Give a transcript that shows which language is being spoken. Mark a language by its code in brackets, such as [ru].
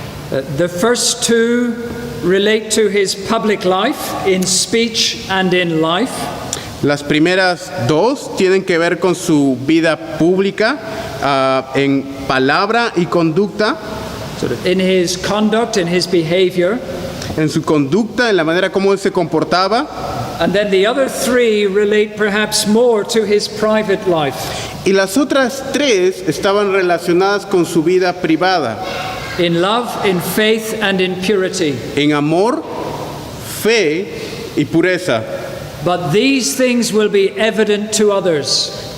[en] The first 2 relate to his public life in speech and in life. [es] Las primeras 2 tienen que ver con su vida pública, en palabra y conducta, [en] In his conduct, in his behavior. [es] en su conducta, en la manera como él se comportaba. [en] And then the other 3 relate perhaps more to his private life. [es] Y las otras 3 estaban relacionadas con su vida privada, [en] In love, in faith, and in purity. [es] en amor, fe y pureza. [en] But these things will be evident to others.